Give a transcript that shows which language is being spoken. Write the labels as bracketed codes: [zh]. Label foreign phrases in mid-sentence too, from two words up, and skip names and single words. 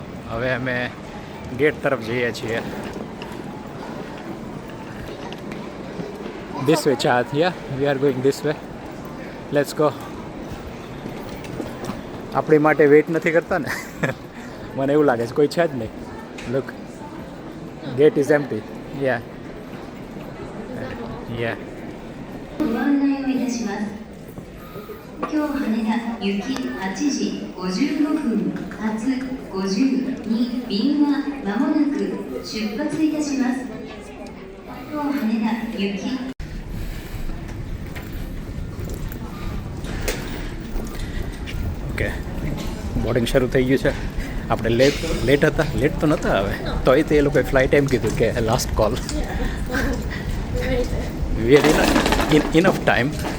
[gu] હવે અમે ગેટ તરફ જઈએ છીએ. [en] this way [gu] ચા થયા. [en] We are going this way. Let's go. આપણી માટે વેઇટ નથી કરતા ને? [gu] મને એવું લાગે છે કોઈ છે જ નહીં. [en] Look, gate is empty. યા યા [ja] ご案内をいたします。今日羽田行き8時55分発52便はまもなく出発いたします。今日羽田行き [gu] ઓકે, બોર્ડિંગ શરૂ થઈ ગયું છે. આપણે લેટ હતા, લેટ તો નહોતા હવે, તોય તે એ લોકોએ ફ્લાઇટ એમ કીધું કે [en] last call. We are enough time.